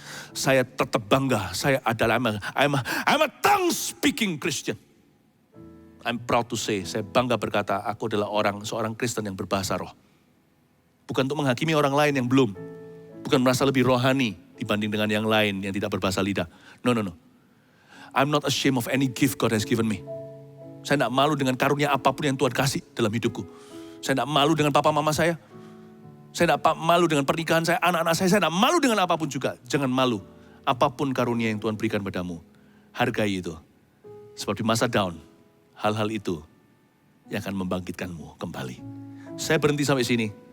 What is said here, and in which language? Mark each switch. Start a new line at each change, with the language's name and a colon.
Indonesian: Saya tetap bangga, saya adalah
English: I'm a tongue-speaking Christian. I'm proud to say,
Indonesian: saya bangga berkata, aku adalah seorang Kristen yang berbahasa roh. Bukan untuk menghakimi orang lain yang belum. Bukan merasa lebih rohani dibanding dengan yang lain yang tidak berbahasa lidah.
English: No. I'm not ashamed of any gift God has given me.
Indonesian: Saya tidak malu dengan karunia apapun yang Tuhan kasih dalam hidupku. Saya tidak malu dengan papa mama saya. Saya tidak malu dengan pernikahan saya, anak-anak saya tidak malu dengan apapun juga. Jangan malu, apapun karunia yang Tuhan berikan padamu. Hargai itu. Sebab di masa down, hal-hal itu yang akan membangkitkanmu kembali. Saya berhenti sampai sini.